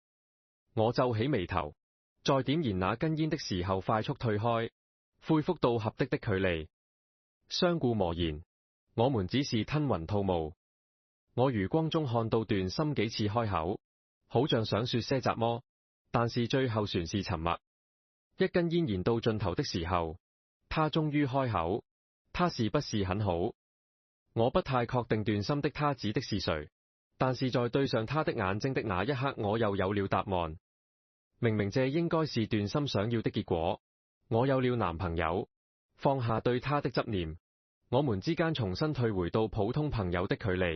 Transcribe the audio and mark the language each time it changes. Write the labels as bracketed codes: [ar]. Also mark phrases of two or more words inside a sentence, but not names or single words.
[zh] 我皺起眉頭，在點燃那根煙的時候快速退開，恢復到合的距離。相顧無言，我們只是吞雲吐霧。我餘光中看到段心幾次開口，好像想說些什麼，但是最後全是沉默。一根煙燃到盡頭的時候，他終於開口，他是不是很好？我不太確定段心的他指的是誰，但是在對上他的眼睛的那一刻，我又有了答案。明明這應該是段心想要的結果，我有了男朋友，放下對他的執念，我們之間重新退回到普通朋友的距離。